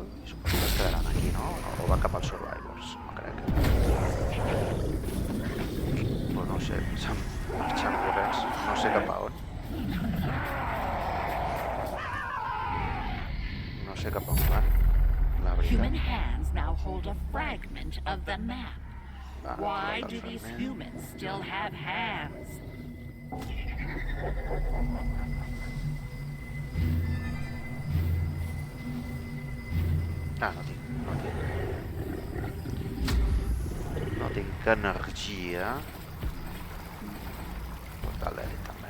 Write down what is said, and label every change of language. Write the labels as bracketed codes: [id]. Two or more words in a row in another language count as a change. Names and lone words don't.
[ca] Suposo que es quedaran aquí, no? O va cap als Survivors, no crec. Però no ho sé, s'han marxat corrents, no sé cap a on. No sé cap a on van, la [en] Human [ca] veritat. [en] hands now hold a fragment of the map. Why do these humans still have hands? [ca] Ah, no tinc energia. Portal d'èlit també.